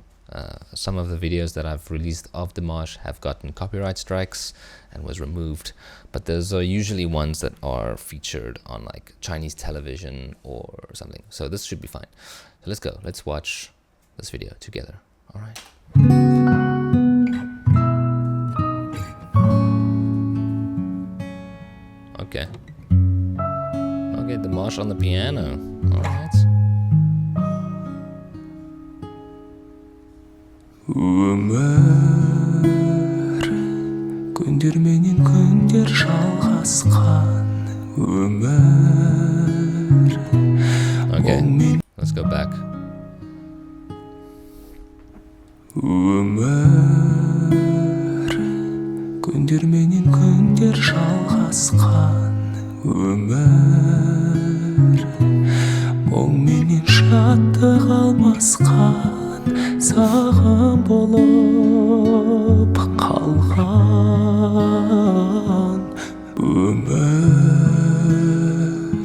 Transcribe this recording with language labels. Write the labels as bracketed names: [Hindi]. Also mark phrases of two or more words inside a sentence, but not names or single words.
[English] Some of the videos that I've released of Dimash have gotten copyright strikes and was removed, but those are usually ones that are featured on like Chinese television or something, so this should be fine. So let's go, let's watch this video together. All right. Okay, Dimash on the piano. All right. [Kazakh] Өмір күндер менен күндер жалғасқан өмір. [English] Okay, let's go back. [Kazakh] Өмір күндер менен күндер жалғасқан өмір. Мұң менен шаттық алмасқан саған болып қалған өмір.